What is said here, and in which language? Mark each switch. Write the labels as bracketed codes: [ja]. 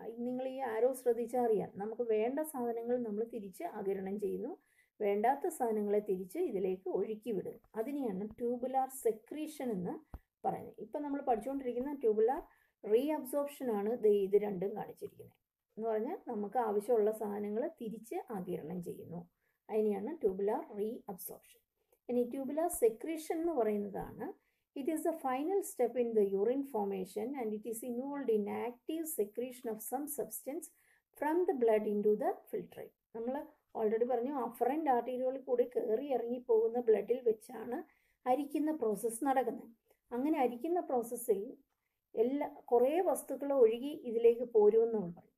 [ml] നിങ്ങൾ ഈ ആരോ ശ്രദ്ധിച്ചാൽ അറിയാം, നമുക്ക് വേണ്ട സാധനങ്ങൾ നമ്മൾ തിരിച്ച് ആഗിരണം ചെയ്യുന്നു, വേണ്ടാത്ത സാധനങ്ങളെ തിരിച്ച് ഇതിലേക്ക് ഒഴുക്കി വിടുന്നു. അതിനെയാണ് ട്യൂബുലാർ സെക്രീഷൻ എന്ന് പറയുന്നത്. ഇപ്പം നമ്മൾ പഠിച്ചുകൊണ്ടിരിക്കുന്ന ട്യൂബുലാർ റീഅബ്സോർപ്ഷനാണ് ഇത് രണ്ടും കാണിച്ചിരിക്കുന്നത്. എന്ന് പറഞ്ഞാൽ നമുക്ക് ആവശ്യമുള്ള സാധനങ്ങൾ തിരിച്ച് ആഗിരണം ചെയ്യുന്നു. അതിനെയാണ് ട്യൂബുലാർ റീഅബ്സോർപ്ഷൻ. ഇനി ട്യൂബുലാർ സെക്രീഷൻ എന്ന് പറയുന്നതാണ്, [en] it is the final step in the urine formation and it is involved in active secretion of some substance from the blood into the filtrate. [ml] നമ്മൾ ഓൾറെഡി പറഞ്ഞു അഫറൻ്റ് ആർട്ടീരിയോളിൽ കൂടി കയറി ഇറങ്ങി പോകുന്ന ബ്ലഡിൽ വെച്ചാണ് അരിക്കുന്ന പ്രോസസ്സ് നടക്കുന്നത്. അങ്ങനെ അരിക്കുന്ന പ്രോസസ്സിൽ കുറേ വസ്തുക്കൾ ഒഴുകി ഇതിലേക്ക് പോരുമെന്ന് നമ്മൾ പറയും.